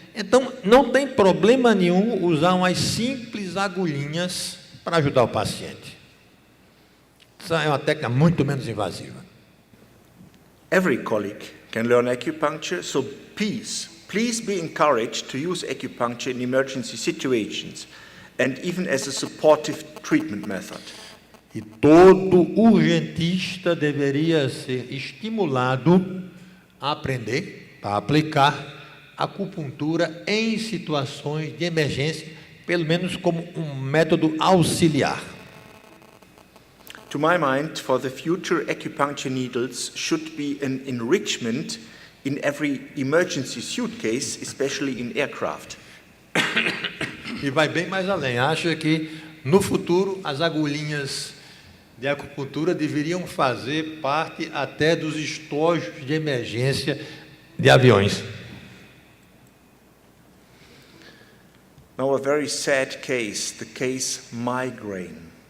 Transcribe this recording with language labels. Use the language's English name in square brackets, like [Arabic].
[Portuguese] Então, não tem problema nenhum usar umas simples agulhinhas para ajudar o paciente. Isso é uma técnica muito menos invasiva. [English] Every colleague can learn acupuncture, so please be encouraged to use acupuncture in emergency situations and even as a supportive treatment method. [Portuguese] E todo urgentista deveria ser estimulado a aprender, a aplicar acupuntura em situações de emergência, pelo menos como um método auxiliar. [English] To my mind, for the future, acupuncture needles should be an enrichment in every emergency suitcase, especially in aircraft. [Portuguese] E vai bem mais além. Acha que no futuro as agulhinhas de acupuntura deveriam fazer parte até dos estojos de emergência de aviões. [English] Now a very sad case, the case migraine.